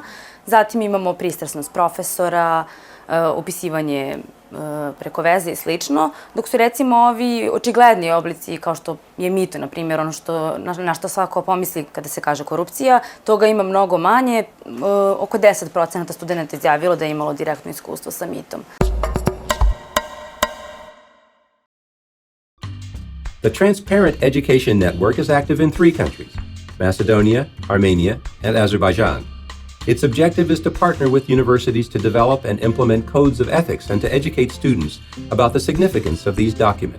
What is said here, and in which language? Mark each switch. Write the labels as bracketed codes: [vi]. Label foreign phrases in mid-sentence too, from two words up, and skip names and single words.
[bs] Zatim imamo pristrasnost profesora, upisivanje preko veze i slično, dok su recimo ovi očigledni oblici kao što je mito, na primjer, ono na što svako pomisli kada se kaže korupcija, toga ima mnogo manje, oko 10% studenta izjavilo da je imalo direktno iskustvo sa mitom. [en] The Transparent Education Network is active in 3 countries, Macedonia, Armenia, and Azerbaijan. Its objective is to partner with universities to develop and implement codes of ethics and to educate students about the significance of these documents.